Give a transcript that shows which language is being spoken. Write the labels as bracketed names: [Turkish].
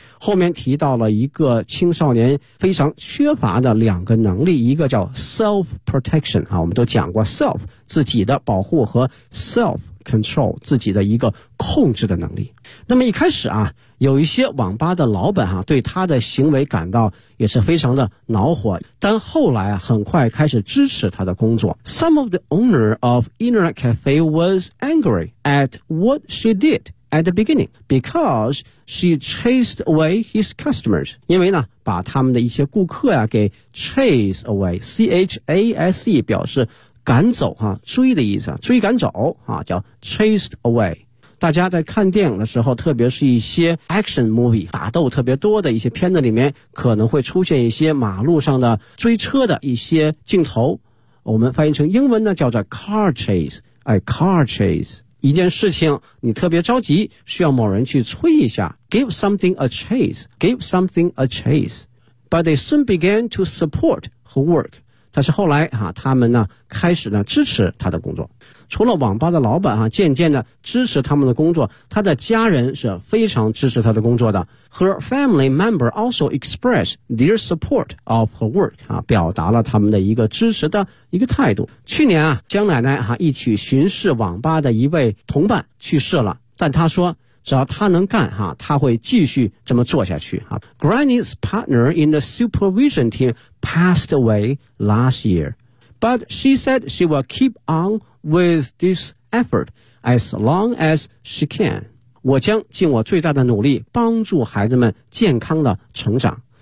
[Chinese] 后面提到了一个青少年非常缺乏的两个能力，一个叫 self-protection、啊、我们都讲过 self 自己的保护和 self control 自己的一个控制的能力。那么一开始啊，有一些网吧的老板啊，对他的行为感到也是非常的恼火，但后来啊，很快开始支持他的工作。 [English] Some of the owner of Internet Cafe was angry at what she did at the beginning because she chased away his customers， [Chinese] 因为呢把他们的一些顾客啊给 [English] chase away， C-H-A-S-E [Chinese] 表示赶走哈、啊，追的意思，追赶走啊，叫 [English] chased away。 [Chinese] 大家在看电影的时候，特别是一些 action movie 打斗特别多的一些片子里面，可能会出现一些马路上的追车的一些镜头。我们翻译成英文呢，叫做 car chase， 哎 ，car chase。一件事情你特别着急，需要某人去催一下 ， [English] give something a chase， [Chinese] give something a chase。 [English] But they soon began to support her work。 [Chinese] 但是后来啊，他们呢开始呢支持他的工作。除了网吧的老板啊，渐渐的支持他们的工作，他的家人是非常支持他的工作的。 [English] Her family member also expressed their support of her work [Chinese] 啊，表达了他们的一个支持的一个态度。去年啊，江奶奶啊一起巡视网吧的一位同伴去世了，但他说只要他能干哈、啊，他会继续这么做下去啊。 [English] Granny's partner in the supervision team passed away last year, but she said she will keep on with this effort as long as she can. [Chinese] 我将尽我最大的努力帮助孩子们健康的成长。